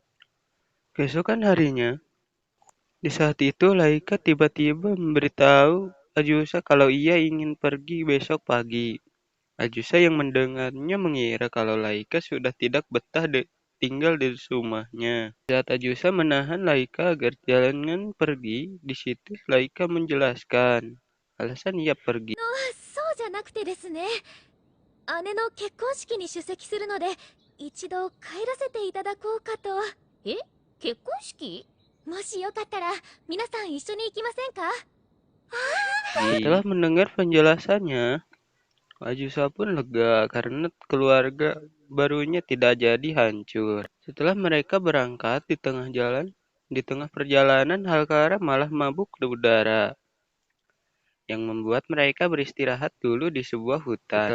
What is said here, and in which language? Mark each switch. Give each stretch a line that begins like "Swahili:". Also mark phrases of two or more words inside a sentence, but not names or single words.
Indonesian: Keesokan harinya, di saat itu Laika tiba-tiba memberitahu Ajusa kalau ia ingin pergi besok pagi. Ajusa yang mendengarnya mengira kalau Laika sudah tidak betah tinggal di rumahnya. Saat Ajusa menahan Laika agar jangan pergi, di situ Laika menjelaskan alasan ia pergi.
Japanese: そうじゃなくてですね。姉の結婚式に出席するので、一度帰らせていただこうかと。え？結婚式？もしよかったら皆さん一緒に行きませんか？
Indonesian: Setelah mendengar penjelasannya, Ajusa pun lega karena keluarga barunya tidak jadi hancur. Setelah mereka berangkat di tengah perjalanan Halkara malah mabuk di udara, yang membuat mereka beristirahat dulu di sebuah hutan.